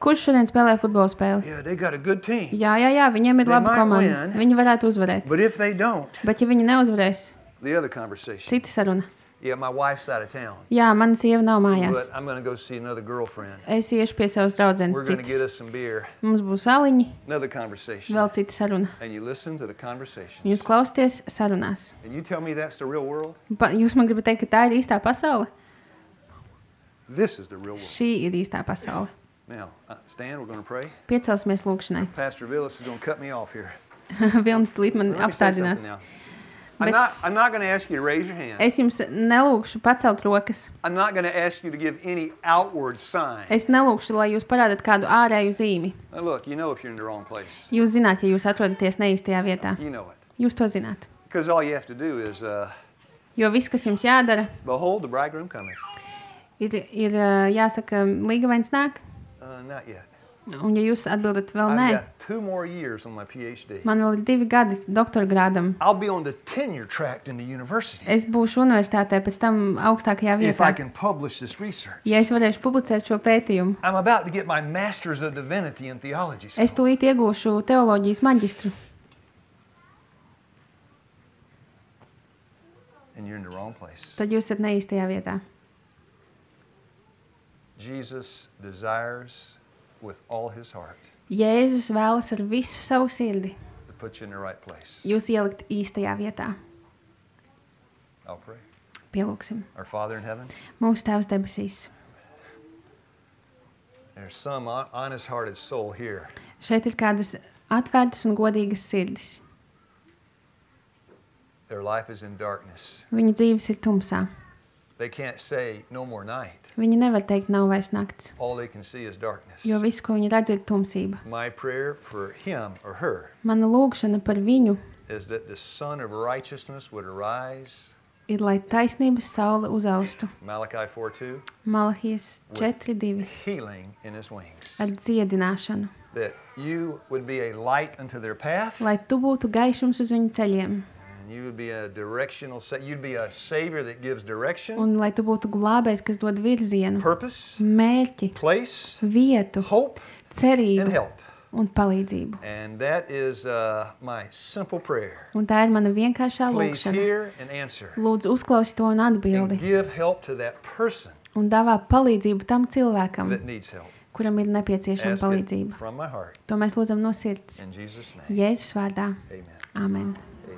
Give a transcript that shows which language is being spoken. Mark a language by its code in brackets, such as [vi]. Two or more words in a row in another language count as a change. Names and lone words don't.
[lv] Kurš šodien spēlē futbola spēli? [en] Yeah, they got a good team. [lv] Jā, viņiem ir [en] They [lv] laba [en] might [lv] komanda. [en] win. [lv] Viņi varētu uzvarēt. [en] But if they don't, [lv] Bet ja viņi neuzvarēs, [en] the other conversation. [lv] cita saruna. [en] Yeah, my wife's out of town, [lv] Jā, mana sieva nav mājās. [en] but I'm going to go see another girlfriend. [lv] Es iešu pie savas draudzenes [en] We're going to get [lv] citas. [en] us some beer. [lv] Mums būs aliņi, [en] Another conversation. [lv] vēl cita saruna. [en] And you listen to the conversations. [lv] Jūs klausieties sarunās. [en] And you tell me that's the real world? [lv] Jūs man gribat teikt, ka tā ir īstā pasaule? [en] This is the real world. [lv] Šī ir īstā pasaule. [en] Now, stand, we're going to pray. [lv] Piecelsimies lūkšanai. [en] Pastor Villas is going to cut me off here. [lv] Vilnis tūlīt man [en] Let me say [lv] apstādinās. [en] something now. [lv] Bet- [en] I'm not going to ask you to raise your hand. [lv] Es jums nelūkšu pacelt rokas. [en] I'm not going to ask you to give any outward sign. [lv] Es nelūkšu, lai jūs parādat kādu ārēju zīmi. [en] Now look, you know if you're in the wrong place. [lv] Jūs zināt, ja jūs atrodaties neīstajā vietā. [en] You know it. [lv] Jūs to zināt. [en] Because all you have to do is, [lv] Jo viss, kas jums jādara, [en] behold, the bridegroom cometh. [lv] Ir jāsaka, līgavains nāk, [en] Not yet. [lv] un ja jūs atbildat vēl [en] I've [lv] nē, [en] got 2 more years on my PhD. [lv] man vēl ir 2 gadi doktora grādam. [en] I'll be on the tenure track in the university [lv] Es būšu universitātē pēc tam augstākajā [en] if I [lv] vietā, [en] can publish this research. [lv] ja es varēšu publicēt šo pētījumu. [en] I'm about to get my Master's of Divinity in Theology. [lv] Es [en] School. [lv] tūlīt iegūšu teoloģijas maģistru, [en] And you're in the wrong place. [lv] tad jūs esat neīstajā vietā. [en] Jesus desires with all his heart [lv] Jēzus vēlas ar visu savu sirdi [en] to put you in the right place. [lv] jūs ielikt īstajā vietā. [en] I'll pray. [lv] Pielūksim. [en] Our Father in heaven, [lv] Mūsu Tēvs debesīs. [en] there's some honest-hearted soul here [lv] Šeit ir kādas atvērtas un godīgas sirdis. [en] Their life is in darkness. [lv] Viņa dzīves ir tumsā. [en] They can't say no more night. [lv] Viņi nevar teikt, nav vairs nakts, [en] All they can see is darkness. [lv] jo viss, ko viņi redz, ir tumsība. [en] My prayer for him or her [lv] Mana lūgšana par viņu [en] is that the Son of Righteousness would arise, [lv] ir, lai taisnības saule uzaustu. [en] Malachi 4:2, [lv] Malahijas 4:2 [en] healing in his wings. [lv] ar dziedināšanu. [en] That you would be a light unto their path, [lv] Lai tu būtu gaišums uz viņu ceļiem. [en] and you would be a directional, you'd be a savior that gives direction, [lv] Un lai tu būtu glābējs, kas dod virzienu, [en] purpose, [lv] mērķi, [en] place, [lv] vietu, [en] hope, and [lv] cerību [en] help. [lv] un palīdzību. [en] And that is my simple prayer. [lv] Un tā ir mana vienkāršā [en] Please [lv] lūgšana. [en] hear and answer. [lv] Lūdzu, uzklausi to un [en] And [lv] atbildi. [en] give help to that person [lv] Un dāvā palīdzību tam cilvēkam, [en] that needs help. [lv] kuram ir nepieciešama [en] Ask it [lv] palīdzība. [en] from my heart. [lv] To mēs lūdzam no sirds. [en] In Jesus' name. [lv] Jēzus vārdā. [en] Amen. [lv] Āmen.